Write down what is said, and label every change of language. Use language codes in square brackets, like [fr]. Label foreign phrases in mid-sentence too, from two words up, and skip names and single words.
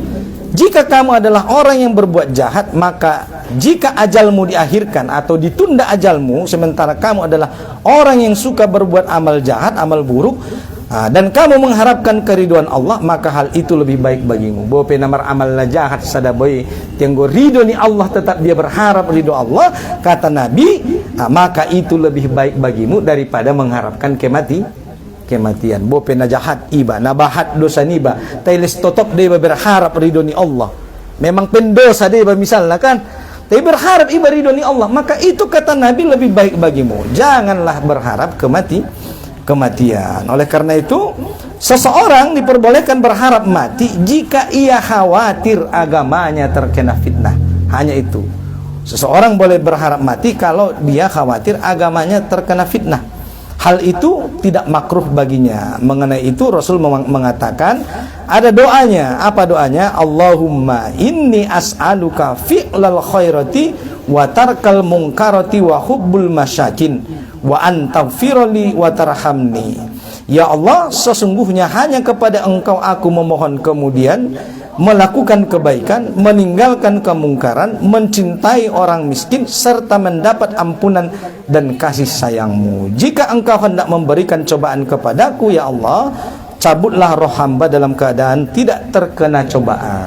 [id] Jika kamu adalah orang yang berbuat jahat, maka jika ajalmu diakhirkan atau ditunda ajalmu, sementara kamu adalah orang yang suka berbuat amal jahat, amal buruk, dan kamu mengharapkan keriduan Allah, maka hal itu lebih baik bagimu. [bbc] Bope namar amal jahat sadaboy tianggo ridho ni Allah, [id] tetap dia berharap ridho Allah, kata Nabi, maka itu lebih baik bagimu daripada mengharapkan kematian. [bbc] Bope na jahat iba, nabahat dosa niba, tailes totop [id] dia berharap [bbc] ridho ni Allah. [id] Memang pendosa dia misalnya kan, tapi berharap [bbc] iba ridho ni Allah, [id] maka itu kata Nabi lebih baik bagimu. Janganlah berharap kematian. Oleh karena itu, seseorang diperbolehkan berharap mati jika ia khawatir agamanya terkena fitnah. Hanya itu. Seseorang boleh berharap mati kalau dia khawatir agamanya terkena fitnah. Hal itu tidak makruh baginya. Mengenai itu Rasul mengatakan ada doanya. Apa doanya? [ar] اللهم إني أسألك فعل الخيرات وترك المنكرات وحب المساكين وأن تغفر لي وترحمني. [id] Ya Allah, sesungguhnya hanya kepada Engkau aku memohon, kemudian melakukan kebaikan, meninggalkan kemungkaran, mencintai orang miskin, serta mendapat ampunan dan kasih sayang-Mu. Jika Engkau hendak memberikan cobaan kepadaku, ya Allah, cabutlah roh hamba dalam keadaan tidak terkena cobaan.